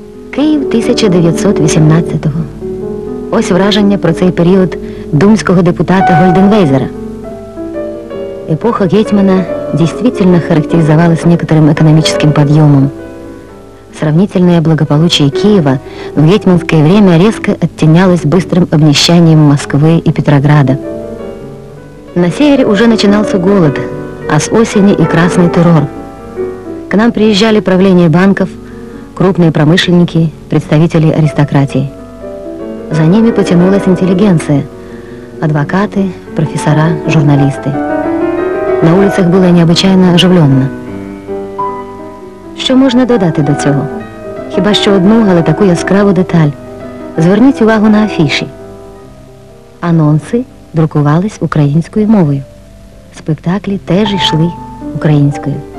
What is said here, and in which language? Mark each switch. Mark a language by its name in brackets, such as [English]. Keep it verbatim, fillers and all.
[Ukrainian] Київ тисяча дев'ятсот вісімнадцятого. Ось враження про цей період думського депутата Гольденвейзера. [Russian] Эпоха Гетьмана действительно характеризовалась некоторым экономическим подъемом. Сравнительное благополучие Киева в гетьманское время резко оттенялось быстрым обнищанием Москвы и Петрограда. На севере уже начинался голод, а с осени и красный террор. К нам приезжали правления банков, крупные промышленники, представители аристократии. За ними потянулась интеллигенция, адвокаты, профессора, журналисты. На улицах было необычайно оживленно. [Ukrainian] Що можна додати до цього? Хіба що одну, але таку яскраву деталь. Зверніть увагу на афіші. Анонси друкувались українською мовою. Спектаклі теж йшли українською.